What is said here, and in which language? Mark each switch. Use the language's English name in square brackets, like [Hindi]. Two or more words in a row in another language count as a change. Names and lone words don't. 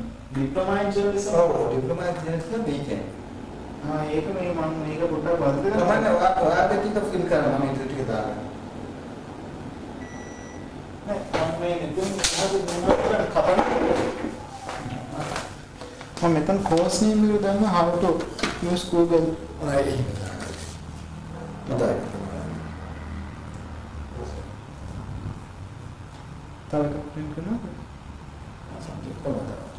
[English] diploma in journalism. diploma in journalism weekend. [Sinhala] ඒක මේ මම මේක පොඩ්ඩක් වර්ධ කරලා තමයි ඔයාට ටික ෆිල් කරන්න මම ඉදිරි ටික දාන්න. නෑ මම මේ මෙතන මොනවද කපන්න. මම මෙතන [English] course name [Sinhala] එක දාන්න [English] how to use Google. [Sinhala] right. තව එකක් print කරනවා. subject කොහොමද?